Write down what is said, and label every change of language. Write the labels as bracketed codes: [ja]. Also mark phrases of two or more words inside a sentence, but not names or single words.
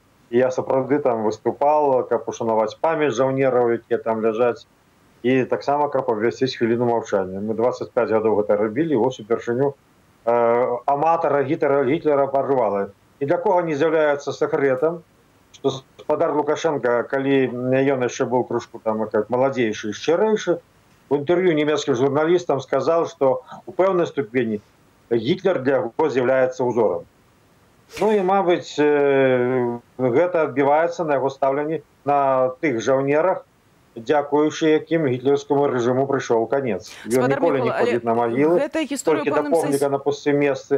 [be] І я сапраўды там выступал, каб ушанаваць памяць жаўнераў, якія там ляжаць, і таксама каб абвясціць хвіліну маўчання. Мы 25 гадоў гэта рабілі, вось упершыню аматара Гітлера парвала. І для кого не з'яўляецца сакрэтам, што спадар Лукашенко, калі ён яшчэ быў крышку там як маладзейшы і шчырэйшы, [ru] в интервью немецким журналистам сказал, что [be] у пэўнай ступені Гитлер для яго з'яўляецца узором. Ну і, мабыць, гэта адбіваецца на яго стаўленні на тых жаўнерах, дзякуючы якім гітлерскому рэжыму прыйшоў канец. Ён ніколі не ходзіць на магілы, толькі да помніка на пустым месцы.